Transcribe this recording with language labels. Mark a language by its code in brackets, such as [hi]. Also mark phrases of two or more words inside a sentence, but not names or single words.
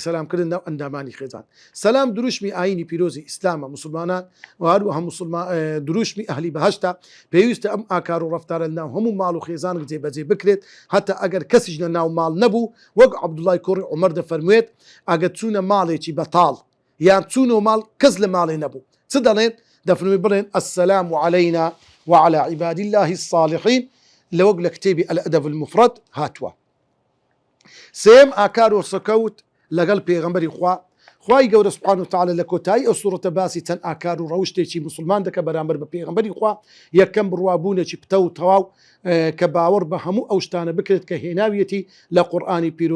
[ckb] سەلامکردن ناو ئەندامانی خێزان سەلام دروشمی ئاینی پیرۆزی ئیسلامە مسلمانان و هەروەها دروشمی ئەهلی بەهەشتا پێویستە ئەم ئاکار و ڕەفتارە ناو هەموو ماڵ و خێزانێک جێبەجێ بکرێت هەتا ئەگەر کەسیش لە ناو ماڵ نەبوو وەک عەبدوڵڵای کوڕی عومەر دەفەرموێت ئەگەر چوونە ماڵێکی بەتاڵ یان چوونەوە ماڵ کەس لە ماڵێ نەبوو چ دەڵێن دەفەرموێت بڵێن [ar] السلام عەلەینا وعلى عباد الله الصالحين [ckb] لەوەک لە کتێبی الأدب المفرد هاتووە سێم ئاکار و سەکەوت لەگەڵ پێغەمبەری خوای گەورە [ar] سوبحانه وتعالى [ckb] لە کۆتایی ئەو سوورەتە باسی چەند ئاکار و ڕەوشتێکی مسلمان دەکە بەرامبەر بە پێغەمبەری خوا یەکەم بڕوابوونێکی پتە و تەواو کە باوەڕ بە هەموو ئەو شتانە بکرێت کە هێناویەتی لە قورئانی پیرۆز